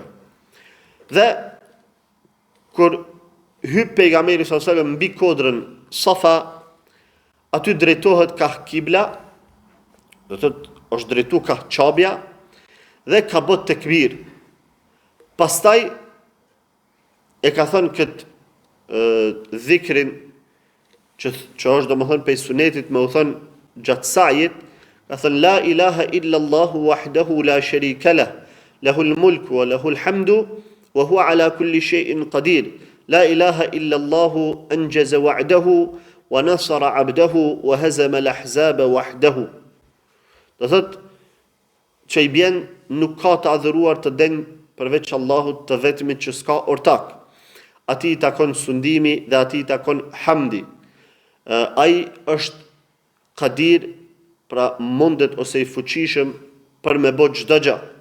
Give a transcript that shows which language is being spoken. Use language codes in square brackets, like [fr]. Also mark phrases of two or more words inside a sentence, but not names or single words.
[sq] Dhe kur hyp pejgamberi [ar] صلى الله عليه وسلم [sq] mbi kodrën Safa, aty drejtohet ka kibla, do të thotë është drejtu ka Qabja dhe ka bët tekbir. Pastaj e ka thënë këtë dhikrin që është domethënë pej sunetit me u thënë gjatë sajit, ka thënë [ar] لا إله إلا الله وحده لا شريك له له الملك وله الحمد وهو على كل شيء قدير. لا إله إلا الله أنجز وعده ونصر عبده وهزم الأحزاب وحده. [sq] Do thotë që i bjen nuk ka të adhuruar të denj përveç Allahut të vetmit që s'ka ortak. Ati i takon sundimi dhe ati i takon hamdi. Ai është qadir, pra mundet ose i fuqishëm për me bë çdo gjë.